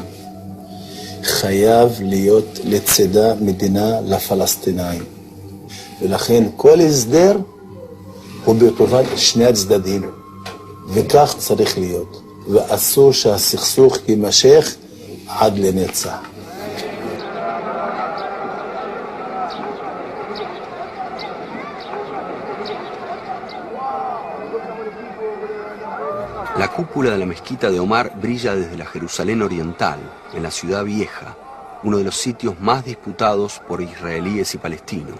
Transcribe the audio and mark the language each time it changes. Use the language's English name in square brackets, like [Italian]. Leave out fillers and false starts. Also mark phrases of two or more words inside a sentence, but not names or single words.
[Hebrew] חייב להיות לצדה מדינה לפלסטינאים. ולכן כל הסדר הוא בטובת שני הצדדים, וכך צריך להיות. ואסור שהסכסוך יימשך עד לנצח. [Spanish] La cúpula de la mezquita de Omar brilla desde la Jerusalén Oriental, en la Ciudad Vieja, uno de los sitios más disputados por israelíes y palestinos.